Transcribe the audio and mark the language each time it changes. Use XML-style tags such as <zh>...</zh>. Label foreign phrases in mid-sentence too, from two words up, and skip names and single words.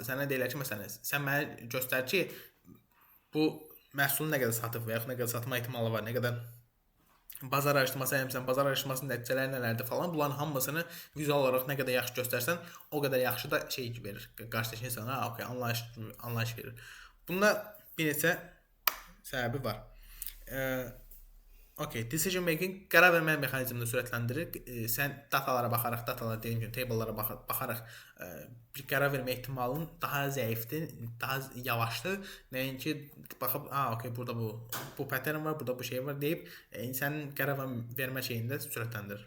<az>Sənə deyirlər ki, məsələn, sən mənə göstər ki, bu məhsulu nə qədər satıb və yaxud nə qədər satma ehtimalı var, nə qədər bazar araşdırması eləmirsən, bazar araşdırmasının nəticələri nələrdir falan. Bunların hamısını vizual olaraq nə qədər yaxşı göstərsən, o qədər yaxşı da verir. Qarşıdakı insana, okey, anlayış verir. Bunda bir neçə səbəbi var.</az> <en>Okay, decision making</en> <az>qərar vermə mexanizmini sürətləndirir. Sən datalara baxaraq, deyim ki, table'lara baxaraq bir qərar vermə ehtimalın daha zəifdir, daha yavaşdır. Nəinki baxıb, okey, burada bu pattern var, burada bu şey var deyib insanın qərar vermə şeyində sürətləndirir.</az>